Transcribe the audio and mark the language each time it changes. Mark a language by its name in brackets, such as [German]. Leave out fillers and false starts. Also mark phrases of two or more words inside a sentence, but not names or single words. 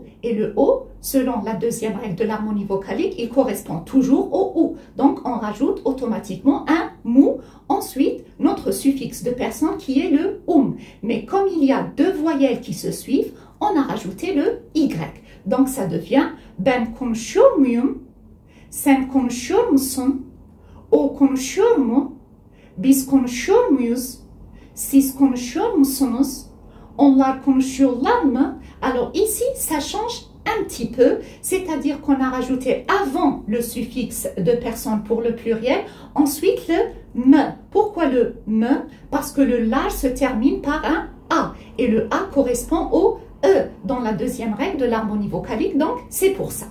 [French] Et le o, selon la deuxième règle de l'harmonie vocalique, il correspond toujours au ou. Donc, on rajoute automatiquement un mu. Ensuite, notre suffixe de personne qui est le Mais comme il y a deux voyelles qui se suivent, on a rajouté le y. Donc, ça devient [Turkish] ben konuşuyor muyum? Sen konuşuyor musun? O konuşuyor mu? Biz konuşuyor muyuz? Siz konuşuyor musunuz? Onlar konuşuyorlar mı? [French] Alors ici, ça change un petit peu, c'est-à-dire qu'on a rajouté avant le suffixe de personne pour le pluriel, ensuite le me. Pourquoi le me? Parce que le la se termine par un a et le a correspond au e dans la deuxième règle de l'harmonie vocalique, donc c'est pour ça.